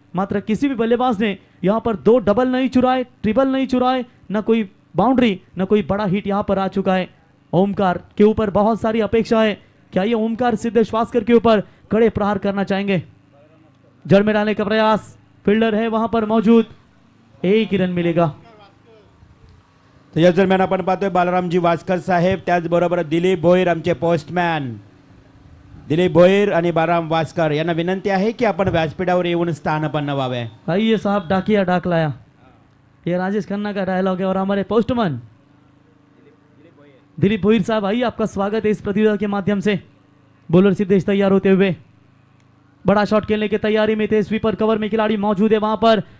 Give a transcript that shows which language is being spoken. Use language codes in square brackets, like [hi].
[hi] मात्र किसी भी बल्लेबाज ने यहां पर 2 डबल नहीं चुराए, ट्रिपल नहीं चुराए, ना कोई बाउंड्री, ना कोई बड़ा हिट यहां पर आ चुका है। ओमकार के ऊपर बहुत सारी अपेक्षा है, क्या ये ओमकार सिद्धेश वास्कर के ऊपर कड़े प्रहार करना चाहेंगे? जड़ में डालने का प्रयास, फील्डर है वहां पर मौजूद, एक ही रन मिलेगा। [mr] तर याच दरम्यान आपण पाहतोय बालरामजी वास्कर साहेब, त्याचबरोबर दिलीप भोईर आमचे पोस्टमॅन दिलीप भोईर आणि बालराम वास्कर यांना विनंती आहे की आपण व्यासपीठावर येऊन स्थानपन्न व्हावे। [hi] आइए साहब, डाकिया डाक लाया, ये राजेश खन्ना का डायलॉग है। और हमारे पोस्टमैन दिलीप भोईर साहब, आइए आपका स्वागत है इस प्रतियोगिता के माध्यम से। बॉलर सिद्धेश तैयार होते हुए बड़ा शॉट खेलने की तैयारी में थे, स्वीपर कवर में खिलाड़ी मौजूद है वहां पर।